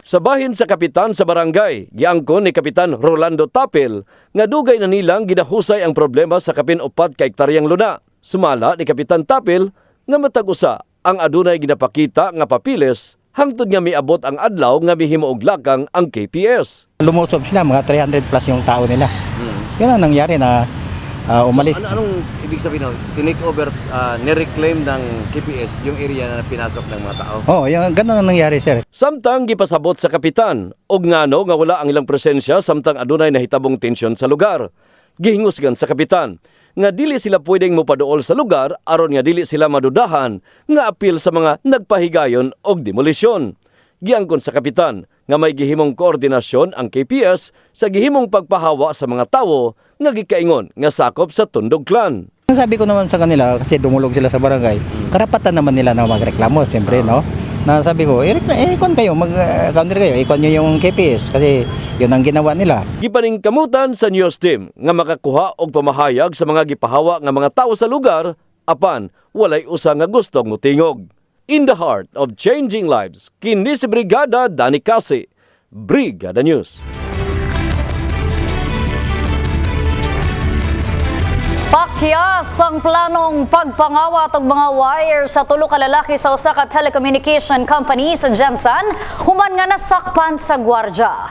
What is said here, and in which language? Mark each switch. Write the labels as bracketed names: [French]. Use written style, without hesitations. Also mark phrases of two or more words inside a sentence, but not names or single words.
[Cebuano] Sa bahin sa kapitan sa barangay, giangkon ni Kapitan Rolando Tapil nga dugay na nilang ginahusay ang problema sa kapin 4 ka hektaryang luna. Sumala ni Kapitan Tapil nga matag usa ang adunay ginapakita nga papilis hangtod nga miabot ang adlaw nga mihimo og lakang ang KPS. [Filipino] Lumusob sila, mga 300 plus yung tao nila. Yan ang nangyari na umalis. Anong ibig sabihin? Tinake over, nireclaim ng KPS yung area na pinasok ng mga tao? Yung ganun ang nangyari, sir. [Cebuano] Samtang gipasabot sa kapitan, og ngano nga wala ang ilang presensya samtang adunay nahitabong tensyon sa lugar. Gihingusgan sa kapitan nga dili sila pwedeng mopaduol sa lugar aron nga dili sila madudahan nga apil sa mga nagpahigayon og demolisyon. Giangkon sa kapitan nga may gihimong koordinasyon ang KPS sa gihimong pagpahawa sa mga tawo nga gikaingon nga sakop sa Tundog Clan. [Filipino] Ang sabi ko naman sa kanila, kasi dumulog sila sa barangay, karapatan naman nila na magreklamo, siyempre, no? Na sabi ko, ikon kayo, mag-counter kayo, ikon nyo yung KPS kasi yun ang ginawa nila. [Cebuano] Gipaningkamutan sa news team nga makakuha og pamahayag sa mga gipahawa nga mga tawo sa lugar apan walay usa nga gustong mutingog. [English] In the heart of changing lives, [Cebuano] kini si Brigada Dani Kasi, Brigada News. Pakyas ang planong pagpangawat og mga wire sa tulo ka lalaki sa usa ka [English] telecommunication company [Cebuano] sa Jensan human nga nasakpan sa gwardya.